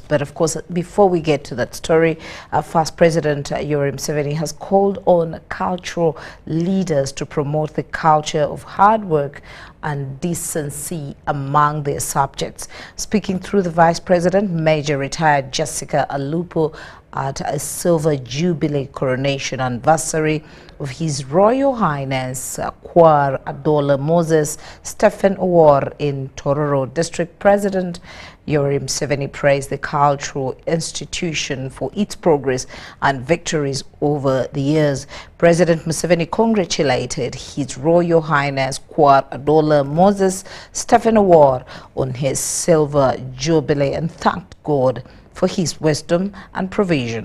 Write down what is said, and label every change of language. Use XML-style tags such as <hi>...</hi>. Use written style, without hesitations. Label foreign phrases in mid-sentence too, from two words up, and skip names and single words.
<en>But of course, before we get to that story, first President Yoweri Museveni has called on cultural leaders to promote the culture of hard work and decency among their subjects. Speaking through the Vice President, Major Retired Jessica Alupo, at a Silver Jubilee coronation anniversary of His Royal Highness Kwar Adola Moses Stephen Awar in Toro District, President Yoweri Museveni praised the cultural institution for its progress and victories over the years. President Museveni congratulated His Royal Highness Kwar Adola Moses Stephen Awar on his Silver Jubilee and thanked God for his wisdom and provision.</en>